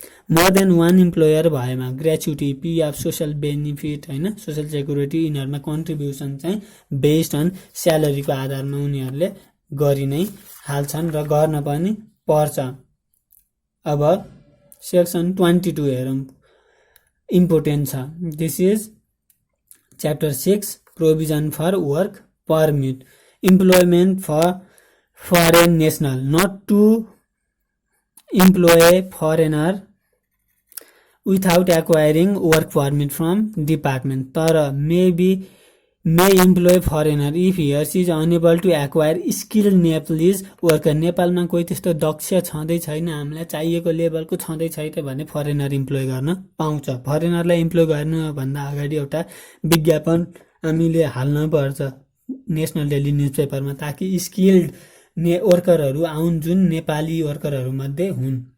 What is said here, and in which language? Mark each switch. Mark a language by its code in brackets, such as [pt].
[en] more than [ne] 1 employer भएमा gratuity, PF, social benefit होइन, social security यिनीहरूमा कन्ट्रिब्युसन चाहिँ [en] based on [ne] स्यालेरीको आधारमा उनीहरूले गरि नै हाल्छन् र गर्न पनि पर्छ। अब सेक्सन 22 हेरौँ, इम्पोर्टेन्ट छ। [en] This is chapter 6 provision for work permit. Employment for foreign national, not to employ foreigner without acquiring work permit from department. तर may employ foreigner if he or she is unable to acquire skilled Nepalese worker. [ne] नेपालमा कोही त्यस्तो दक्ष छँदै छैन, हामीलाई चाहिएको लेभलको छँदै छैन भने फरेनर इम्प्लोय गर्न पाउँछ। फरेनरलाई इम्प्लोय गर्नुभन्दा अगाडि एउटा विज्ञापन हामीले हाल्न पर्छ नेसनल डेली न्युज पेपरमा, ताकि स्किल्ड वर्करहरू आउन् जुन नेपाली वर्करहरूमध्ये हुन्।